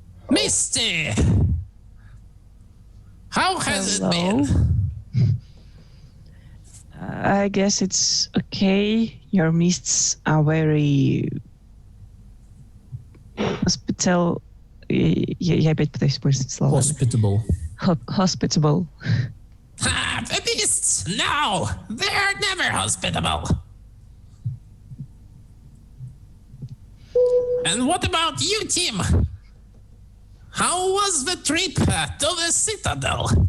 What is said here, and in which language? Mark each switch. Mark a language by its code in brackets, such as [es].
[en] Misty, how has it been?" I guess it's okay. Your mists are very hospitable. [ru] Я опять пытаюсь использовать слова. [en] Hospitable. Hospitable. The beasts! No! They're never hospitable! And what about you, Tim? How was the trip to the Citadel?